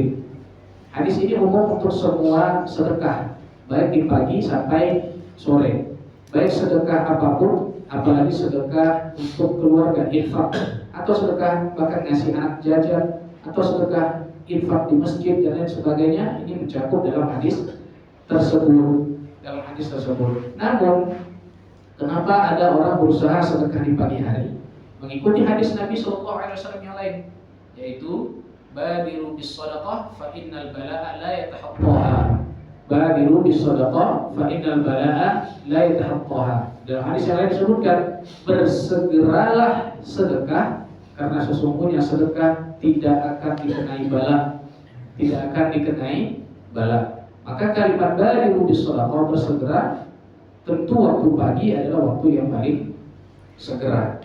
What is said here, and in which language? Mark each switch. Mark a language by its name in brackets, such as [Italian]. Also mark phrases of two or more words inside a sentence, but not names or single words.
[Indonesian] Hadis ini umum untuk semua sedekah, baik di pagi sampai sore, baik sedekah apapun, apalagi sedekah untuk keluarga, infak, atau sedekah bahkan ngasih anak jajan, atau sedekah infak di masjid dan lain sebagainya. Ini mencakup dalam hadis tersebut. Namun, kenapa ada orang berusaha sedekah di pagi hari? Mengikuti hadis Nabi SAW yang lain, yaitu [Arabic] بادروا بالصدقة فإن البلاء لا يتخطاها. بادروا بالصدقة فإن البلاء لا يتخطاها. [Indonesian] Dalam hadis yang lain disebutkan, bersegeralah sedekah karena sesungguhnya sedekah tidak akan dikenai bala, tidak akan dikenai bala. Maka kalimat [Arabic] بادروا بالصدقة, [Indonesian] bersegera, tentu waktu pagi adalah waktu yang paling segera.